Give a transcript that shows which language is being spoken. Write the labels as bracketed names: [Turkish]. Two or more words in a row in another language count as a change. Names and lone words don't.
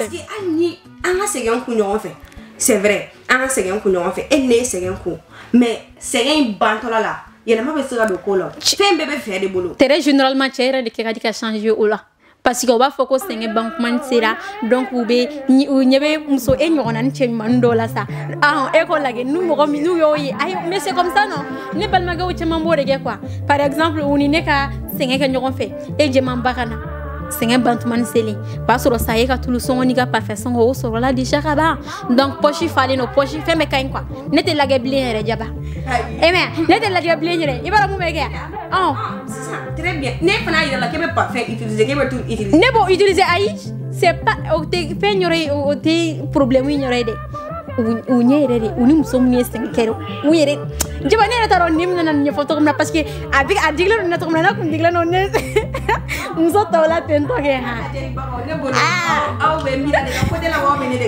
[Bambara] parce que hali ni an ka sɛgɛn kun ɲɔgɔn fɛ [French] c'est vrai [Bambara] an ka sɛgɛn kun ɲɔgɔn fɛ e ni ne ye sɛgɛn kun mais sɛgɛn in bantɔla la yɛlɛma bɛ se ka don ko la fɛn bɛɛ bɛ fɛ de bolo [French] très généralement [Bambara] cɛ yɛrɛ de kɛ ka di ka changer o la parce que o b'a fɔ ko sɛgɛn ban kuma sera donc u ɲɛ bɛ muso e ɲɔgɔnna ni cɛ ɲuman dɔw la sa e ko lajɛ ni mɔgɔ min n'u y'o ye ayi [French] mais c'est comme ça non [Bambara] ne balimakɛw caman b'o de kɛ quoi [French] par exemple [Bambara] u ni ne ka sɛgɛn kɛ ɲɔgɔn fɛ e jɛmanba ka na sɛgɛn ban tuma ni seli b'a sɔrɔ sa e ka tulu sɔngɔ n'i ka parfum sɔngɔ o sɔrɔla déjà ka ban donc poche falen no poche fɛn bɛɛ ka ɲi quoi ne tɛ lajɛ bilen yɛrɛ jaba e mɛ ne tɛ lajɛ bilen yɛrɛ i b'a dɔn mun bɛ kɛ sisan [French] très bien [Bambara] ne fana yira la k'e bɛ parfum utiliser k'e bɛ [French] tout utiliser [Bambara] ne b'o utiliser ayi [French] c'est pas [Bambara] o tɛ fɛn yɔrɔ ye o tɛ problème yɔrɔ ye dɛ u ɲɛ yɛrɛ de u ni muso min ye sɛgɛn kɛ u yɛrɛ jaba ne yɛrɛ t'a dɔn ni min nana ɲɛfɔ cogo min na parce que a digilen don ne cogo min na n'a kun digilen don ne muso tɔw la ten tɔ kɛ aw bɛ mira de ka côté la wa bɛ ne de ka